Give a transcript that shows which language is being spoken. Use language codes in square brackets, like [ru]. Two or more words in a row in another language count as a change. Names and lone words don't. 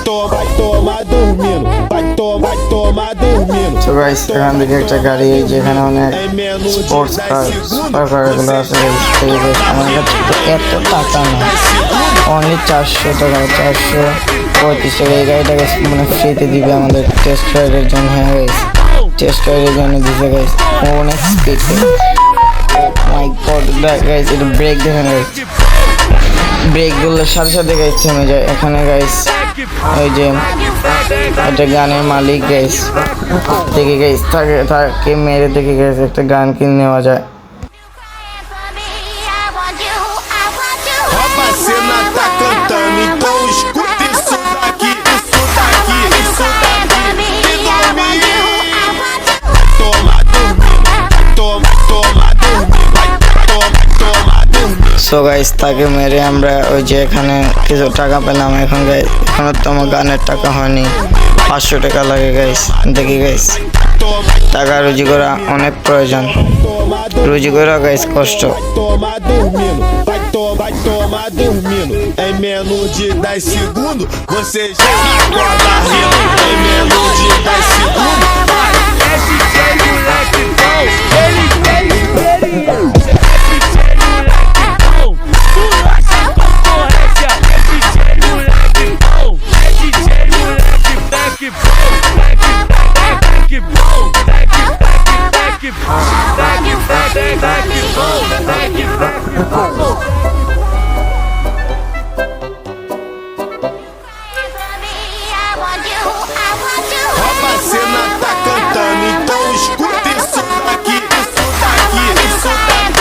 [pt] vai tomar dormindo, vai tomar dormindo. [bn] তো গাইস এখান থেকে একটা গাড়ি, যেখানে অনেক [pt] Em menos de [bn] স্পোর্টস 10 কার [pt] segundos. [en] super car [bn] আছে guys। তো এই guys, আমার কাছে তো এত টাকা না, অনলি 400 টাকা, 435 টাকা। এই গাড়িটা গাইস মানে ফ্রিতে দিবে আমাদের [en] test ride [bn] জন্য। হ্যাঁ গাইস, [en] test ride [bn] জন্য দিছে গাইস, অনেক স্পিড। [en] my god guys, [bn] এটা ব্রেক দেখেন গাইস, ব্রেক গুলোর সাথে সাথে গাইস থেমে যায়। এখানে গাইস ওই যে একটা গানের মালিক গাইস, দেখে গাইস তাকে মেরে দেখে গাইস একটা গান কিনে নেওয়া যায়। [pt] Rouba a cena tá cantando, então escuta isso daqui, isso daqui, isso daqui. E dormir. Toma dormindo, toma dormindo, vai toma dormindo. [bn] সো গাইস তাকে মেরে আমরা ওই যে এখানে কিছু টাকা পেলাম। এখন গাইস এখনো তো আমার গানের টাকা হয়নি, 500 টাকা লাগে গাইস। দেখি গাইস, টাকা রুজি করা অনেক প্রয়োজন, রুজি করা গাইস কষ্ট। [pt] Toma dormindo, vai tomar dormindo. Em menos de 10 segundos, você já acorda rindo. Em menos de 10 segundos. É DJ moleque bom, ele tem experiência. É DJ moleque bom, tu nossa concorrência. É DJ moleque bom, é DJ moleque back bom, back bom, back bom, back bom, back bom. Rouba a cena tá cantando, então escuta isso daqui, isso daqui, isso daqui.